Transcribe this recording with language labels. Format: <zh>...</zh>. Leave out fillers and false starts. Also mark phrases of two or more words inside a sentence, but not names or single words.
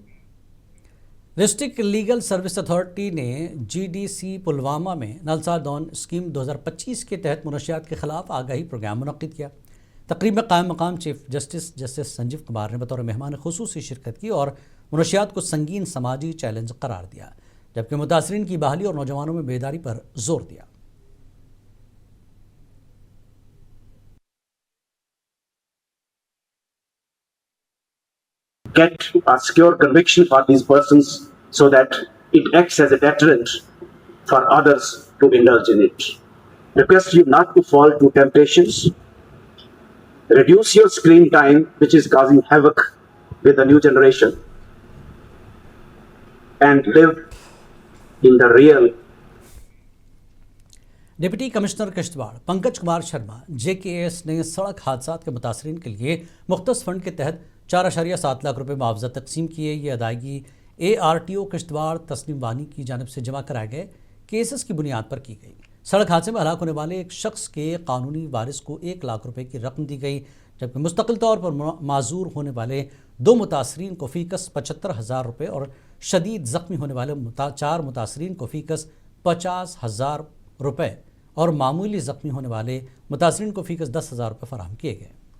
<en>District Legal Service Authority</en> <ur>نے جی ڈی سی پلوامہ میں نلسا ڈان اسکیم 2025 کے تحت منشیات کے خلاف آگاہی پروگرام منعقد کیا۔ تقریب میں قائم مقام</ur> <en>Chief Justice</en> <ur>سنجیو کمار نے بطور مہمان خصوصی شرکت کی اور منشیات کو سنگین سماجی چیلنج قرار دیا، جبکہ متاثرین کی بحالی اور نوجوانوں میں بیداری پر زور دیا۔</ur> <en>Get a secure conviction for these persons so that it acts as a deterrent for others to indulge in it. Request you not to fall to temptations. Reduce your screen time, which is causing havoc with the new generation, and live in the real.</en> <ur>ڈپٹی کمشنر کشتواڑ پنکج کمار شرما JKS نے سڑک حادثات کے متاثرین کے لیے مختص فنڈ کے تحت 4.7 لاکھ روپے معاوضہ تقسیم کیے۔ یہ ادائیگی ARTO کشتواڑ تسنیم وانی کی جانب سے جمع کرائے گئے کیسز کی بنیاد پر کی گئی۔ سڑک حادثے میں ہلاک ہونے والے ایک شخص کے قانونی وارث کو 1 لاکھ روپے کی رقم دی گئی، جبکہ مستقل طور پر معذور ہونے والے 2 متاثرین کو فی کس 75,000 روپے اور شدید زخمی ہونے والے 4 متاثرین کو فی کس 50,000 روپے اور معمولی زخمی ہونے والے متاثرین کو فی کس 10,000 روپے فراہم کیے گئے۔</ur>